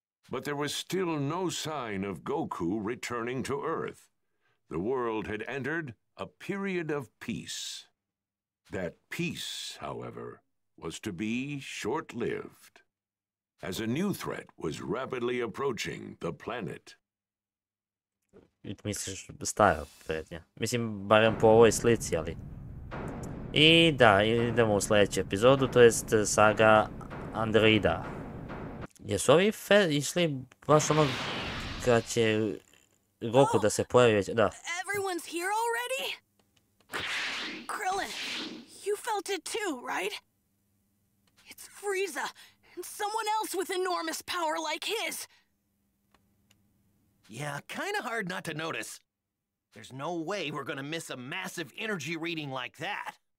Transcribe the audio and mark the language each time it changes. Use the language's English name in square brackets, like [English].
[English] But there was still no sign of Goku returning to Earth. The world had entered a period of peace. That peace, however, was to be short-lived, as a new threat was rapidly approaching the planet. [Croatian] Misliš stara prijetnja. Mislim, barem po ovoj slici, ali... I da, idemo u sljedeću epizodu, to jest saga Androida. Jesu ovi išli baš ono kad će Goku da se pojavi već, da. [English] Everyone's here already? Krillin, you felt it too, right? It's Frieza, and someone else with enormous power like his. Yeah, kinda hard not to notice. There's no way we're gonna miss a massive energy reading like that.